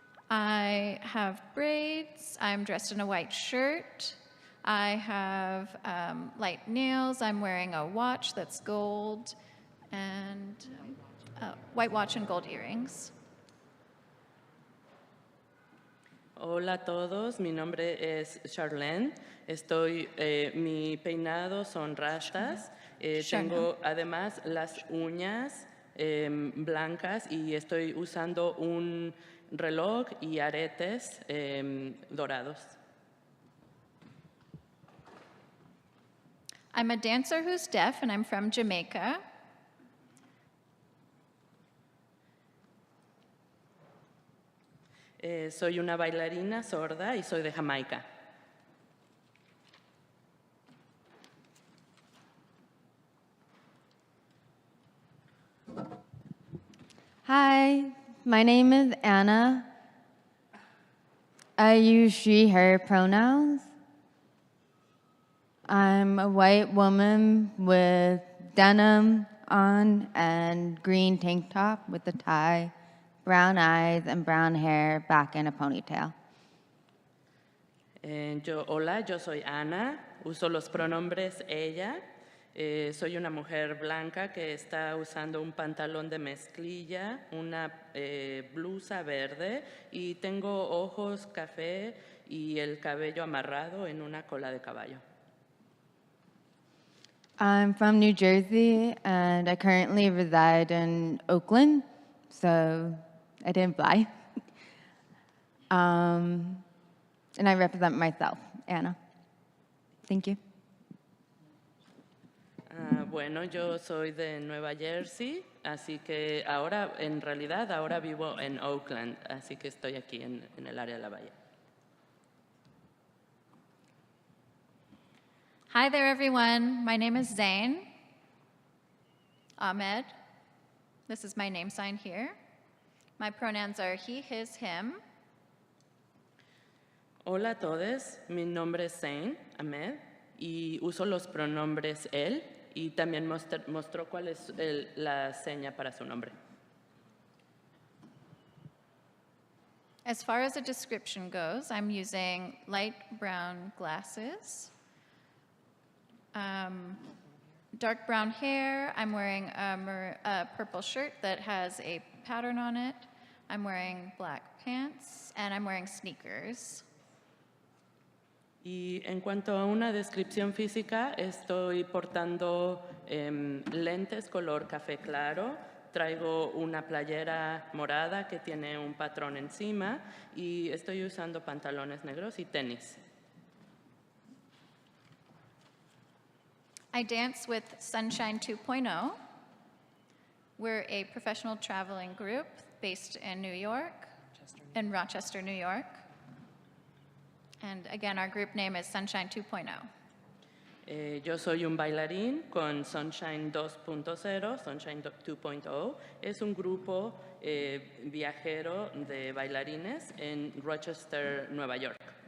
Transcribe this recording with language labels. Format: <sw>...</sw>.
<en>I have braids. I'm dressed in a white shirt. I have light nails. I'm wearing a watch that's gold and white watch and gold earrings.</en> <es>Hola a todos, mi nombre es Charlene. Mi peinado son rastas. Tengo además las uñas blancas y estoy usando un reloj y aretes dorados.</es> <en>I'm a dancer who's deaf, and I'm from Jamaica.</en> <es>Soy una bailarina sorda y soy de Jamaica.</es> <en>Hi, my name is Anna. I use she, her pronouns. I'm a white woman with denim on and green tank top with a tie, brown eyes and brown hair back in a ponytail.</en> <es>Hola, yo soy Ana, uso los pronombres ella. Soy una mujer blanca que está usando un pantalón de mezclilla, una blusa verde y tengo ojos café y el cabello amarrado en una cola de caballo.</es> <en>I'm from New Jersey and I currently reside in Oakland, so I didn't fly. And I represent myself, Anna. Thank you.</en> <es>Bueno, yo soy de Nueva Jersey, así que en realidad, ahora vivo en Oakland, así que estoy aquí en el área de la bahía.</es> <en>Hi there, everyone. My name is Zain Ahmed. This is my name sign here. My pronouns are he, his, him.</en> <es>Hola a todos, mi nombre es Zain Ahmed y uso los pronombres él y también mostró cuál es la seña para su nombre.</es> <en>As far as a description goes, I'm using light brown glasses, dark brown hair. I'm wearing a purple shirt that has a pattern on it. I'm wearing black pants, and I'm wearing sneakers.</en> <es>Y en cuanto a una descripción física, estoy portando lentes color café claro, traigo una playera morada que tiene un patrón encima y estoy usando pantalones negros y tenis.</es> <en>I dance with Sunshine 2.0. We're a professional traveling group based in New York, in Rochester, New York. And again, our group name is Sunshine 2.0.</en> <es>Yo soy un bailarín con Sunshine 2.0, Sunshine 2.0. Es un grupo viajero de bailarines en Rochester, Nueva York.</es>